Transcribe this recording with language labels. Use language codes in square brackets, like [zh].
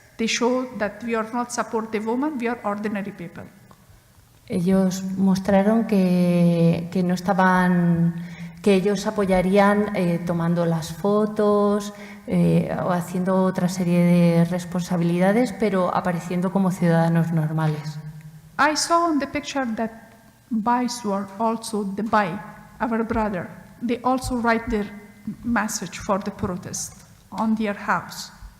[en] They show that we are not support the women, we are ordinary people. [es] Ellos mostraron que no estaban, que ellos apoyarían tomando las fotos o haciendo otra serie de responsabilidades, pero apareciendo como ciudadanos normales. [en] I saw in the picture that boys were also the boy, our brother. They also write their message for the protest on their house.